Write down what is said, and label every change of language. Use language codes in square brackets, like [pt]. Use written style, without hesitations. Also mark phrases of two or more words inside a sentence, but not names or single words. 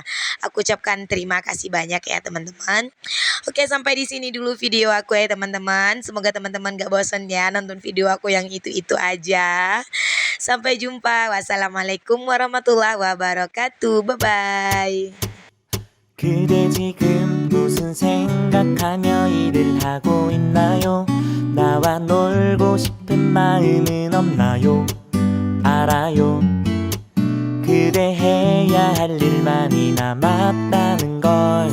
[id] Aku ucapkan terima kasih banyak ya teman-teman. Oke, sampai di sini dulu video aku ya teman-teman. Semoga teman-teman gak bosan ya nonton video aku yang itu-itu aja. Sampai jumpa. [ar] والسلام عليكم ورحمة الله وبركاته. [en] Bye-bye. [ko] 그대 지금 무슨 생각하며 일을 하고 있나요? 나와 놀고 싶은 마음은 없나요? 알아요. 그대 해야 할 일만이 남았다는 걸.